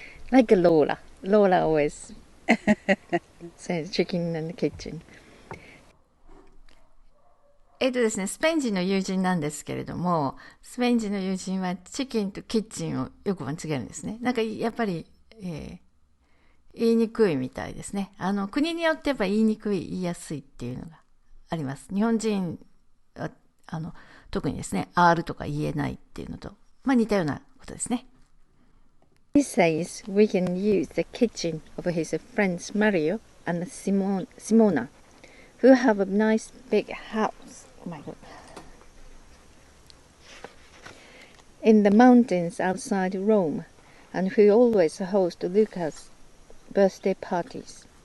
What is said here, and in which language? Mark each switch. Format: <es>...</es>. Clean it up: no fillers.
<en>Like Lola. Lola always says chicken in the kitchen.</en> <ja>ですね、スペイン人の友人なんですけれども、スペイン人の友人はチキンとキッチンをよく間違えるんですね。なんかやっぱり、言いにくいみたいですね。国によってやっぱ言いにくい、言いやすいっていうのがあります。日本人は特にですね、R とか言えないっていうのと、似たようなことですね。</ja> <en>He says we can use the kitchen of his friends Mario and Simona, who have a nice big house.Oh my God. In the mountains outside Rome, and who always host Luca's birthday parties.</en>